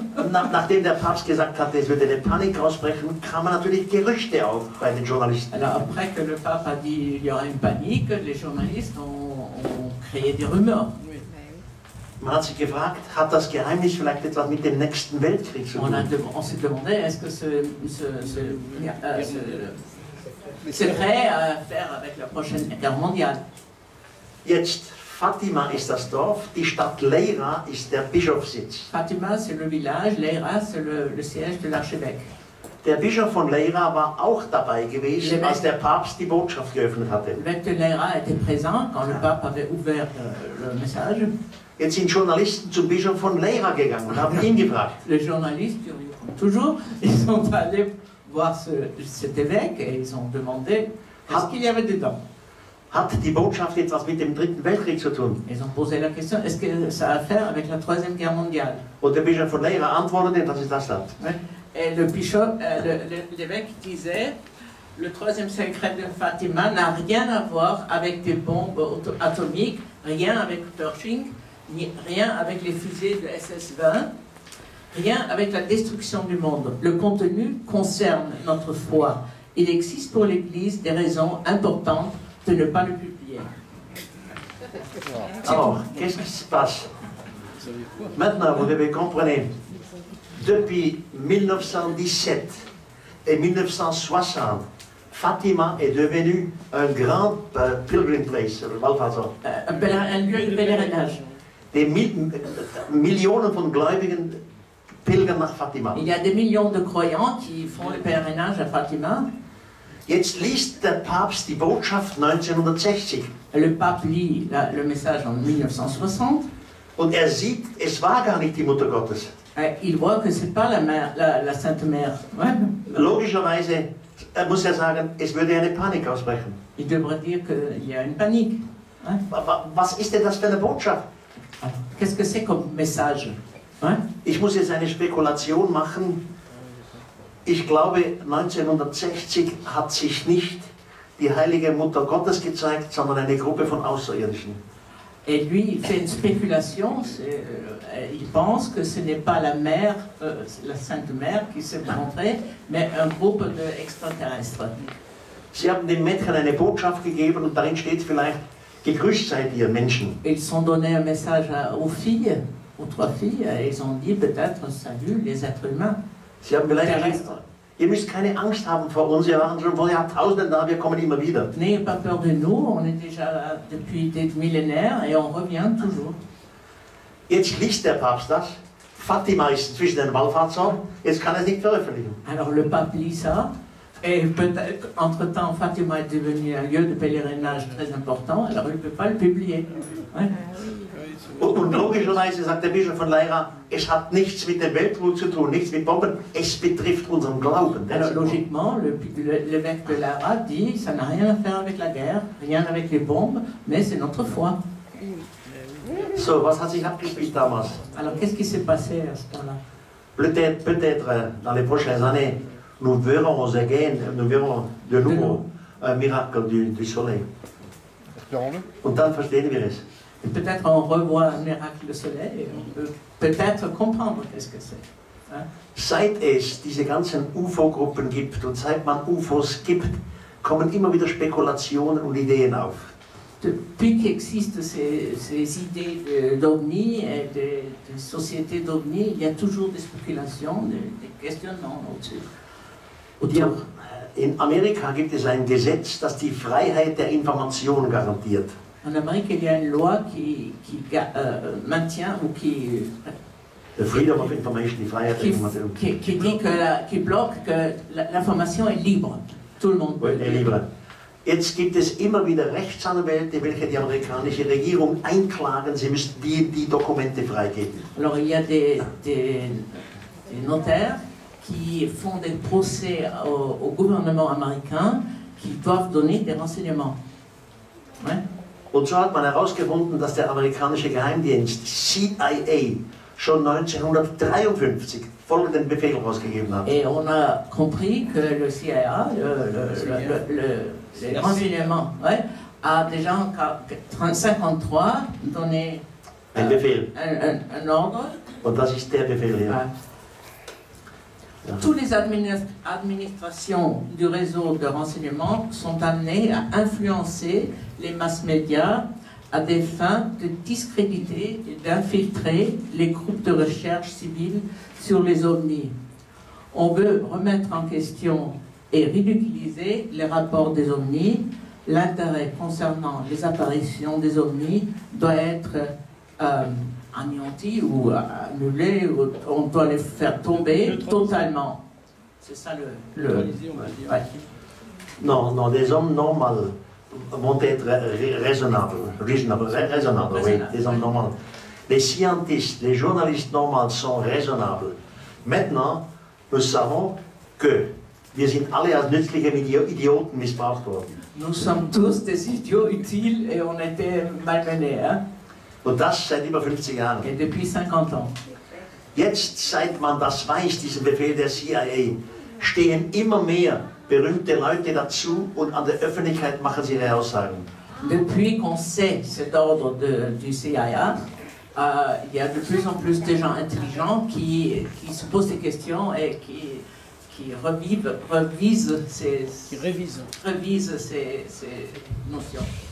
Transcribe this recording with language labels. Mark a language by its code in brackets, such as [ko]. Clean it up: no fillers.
[de] Nachdem der Papst gesagt hat, es würde eine Panik ausbrechen, kamen natürlich Gerüchte auf bei den Journalisten. [fr] Alors après que le pape a dit il y aura une panique, les journalistes ont créé des rumeurs. [de] Man hat sich gefragt, hat das Geheimnis vielleicht etwas mit dem nächsten Weltkrieg zu tun? [fr] On s'est demandé, est-ce que ce secret a à faire avec la prochaine guerre mondiale? [de] Jetzt, Fatima ist das Dorf, die Stadt Leira ist der Bischofssitz. [fr] Fatima, c'est le village, Leira, c'est le siège de l'archevêque. [de] Der Bischof von Leira war auch dabei gewesen, als der Papst die Botschaft geöffnet hatte. [fr] L'évêque de Leira était présent quand le pape avait ouvert le message. [de] Jetzt sind Journalisten zum Bischof von Leira gegangen und haben ihn gefragt. [fr] Les journalistes, comme toujours, ils sont allés voir cet évêque et ils ont demandé qu'est-ce qu'il y avait dedans. [de] Hat die Botschaft etwas mit dem Dritten Weltkrieg zu tun? [fr] Ils ont posé la question, est-ce que ça a à faire avec la Troisième Guerre mondiale? [de] Und der Bischof von Leira antwortete, das ist das Land. [fr] Et l'évêque disait, le troisième secret de Fatima n'a rien à voir avec des bombes atomiques, rien avec Pershing, rien avec les fusées de SS-20, rien avec la destruction du monde. Le contenu concerne notre foi. Il existe pour l'Église des raisons importantes de ne pas le publier. Alors, qu'est-ce qui se passe? Maintenant, vous devez comprendre, depuis 1917 et 1960, Fatima est devenu un grand [en] pilgrim place, [fr] Un lieu de pèlerinage. [de] Die Millionen von Gläubigen pilgern nach Fatima. [fr] Il y a des millions de croyants qui font le pèlerinage à Fatima. [de] Jetzt liest der Papst die Botschaft 1960. [fr] Le pape lit le message en 1960. [de] Und er sieht, es war gar nicht die Mutter Gottes. [fr] Il voit que c'est pas la Sainte Mère. Ouais. [de] Logischerweise muss er sagen, es würde eine Panik ausbrechen. [fr] Il devrait dire qu'il y a une panique. Ouais. [de] Was ist denn das für eine Botschaft? [fr] Qu'est-ce que c'est comme message? Ouais. [de] Ich muss jetzt eine Spekulation machen. Ich glaube, 1960 hat sich nicht die heilige Mutter Gottes gezeigt, sondern eine Gruppe von Außerirdischen. [fr] Et lui, il fait une spéculation. Il pense que ce n'est pas la mère, la Sainte Mère qui s'est montrée, mais un groupe d'extraterrestres. [de] Sie haben dem Mädchen eine Botschaft gegeben und darin steht vielleicht: Gegrüßt seid ihr Menschen. [fr] Ils ont donné un message aux filles, aux 3 filles, et ils ont dit peut-être salut les êtres humains. [de] Sie haben vielleicht Ihr müsst keine Angst haben vor uns, wir waren schon vor Jahrtausenden da, wir kommen immer wieder. [fr] N'ayez pas peur de nous, on est déjà là depuis des millénaires et on revient toujours. [de] Jetzt liest der Papst das, Fatima ist zwischen den Wallfahrtsorten, jetzt kann er es nicht veröffentlichen. [fr] Alors le pape lit ça, et peut-être entre-temps Fatima est devenu un lieu de pèlerinage très important, alors il ne peut pas le publier. Ouais. [de] Und logischerweise sagt der Bischof von Leira, es hat nichts mit dem Weltruhe zu tun, nichts mit Bomben, es betrifft unseren Glauben. [fr] Alors logiquement, l'évêque de Lara dit, ça n'a rien à faire avec la guerre, rien avec les bombes, mais c'est notre foi. [de] So, was hat sich abgespielt damals? [fr] Alors qu'est-ce qui s'est passé à ce temps-là? Peut-être dans les prochaines années, nous verrons de nouveau un miracle du soleil. [de] Und dann verstehen wir es. [fr] Et peut-être on revoit un miracle de soleil et on peut peut-être comprendre qu'est-ce que c'est. Hein? [de] Seit es diese ganzen UFO-Gruppen gibt und seit man UFOs gibt, kommen immer wieder Spekulationen und Ideen auf. [fr] Depuis qu'existent ces idées d'OVNI et de sociétés d'OVNI, il y a toujours des spéculations, des questionnements autour. [de] In Amerika gibt es ein Gesetz, das die Freiheit der Information garantiert. [fr] En Amérique, il y a une loi qui maintient ou qui... [en] The Freedom of Information, [de] die Freiheit der Information. [fr] Qui dit qui bloque que l'information est libre. Tout le monde peut. [de] Jetzt gibt es immer wieder Rechtsanwälte, welche die amerikanische Regierung einklagen, sie müssten die Dokumente freigeben. [fr] Alors il y a des notaires qui font des procès au gouvernement américain qui doivent donner des renseignements. Ouais. [de] Und so hat man herausgefunden, dass der amerikanische Geheimdienst CIA schon 1953 folgenden Befehl rausgegeben hat. [fr] Et on a compris que le CIA, les renseignements, ouais, a déjà en 1953 donné [de] ein Befehl. [fr] Un ordre. [de] Und das ist der Befehl hier. Ja. [fr] Toutes les administrations du réseau de renseignement sont amenées à influencer les masses médias à des fins de discréditer et d'infiltrer les groupes de recherche civile sur les ovnis. On veut remettre en question et ridiculiser les rapports des ovnis. L'intérêt concernant les apparitions des ovnis doit être anéanti ou annulé, ou on doit les faire tomber totalement. C'est ça le ouais. Non, des hommes normaux vont être raisonnables, oui, des hommes normaux. Les scientifiques, les journalistes normaux sont raisonnables. Maintenant, nous savons que [de] wir sind alle als nützliche Idioten missbraucht worden. [fr] Nous sommes tous des idiots utiles et on était malmenés. Hein? [de] Und das seit über 50 Jahren. [fr] Et depuis 50 ans. [de] Jetzt, seit man das weiß, diesen Befehl der CIA, stehen immer mehr berühmte Leute dazu und an der Öffentlichkeit machen sie ihre Aussagen. [fr] Depuis qu'on sait cet ordre du CIA, il y a de plus en plus de gens intelligents qui se posent des questions et qui révisent ces notions.